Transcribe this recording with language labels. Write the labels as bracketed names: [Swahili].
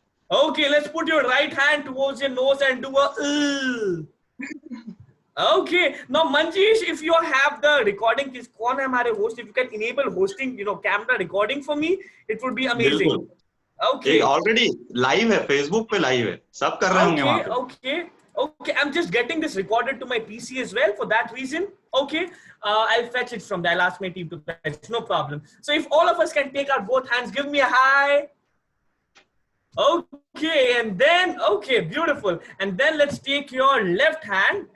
[English] Okay, let's put your right hand towards your nose and do a Okay, now Manjeesh, if you have the recording, please [Hindi] कौन है हमारे host? [English] If you can enable hosting, you know, camera recording for me, it would be amazing. Okay. [Hindi] Already live है, Facebook पे live है, सब कर रहे होंगे वहाँ पे. [English] Okay. I'm just getting this recorded to my PC as well for that reason. Okay, I'll fetch it from there. I'll ask my team to fetch. No problem. So if all of us can take our both hands, give me a hi. Okay, and then, okay, beautiful. And then let's take your left hand.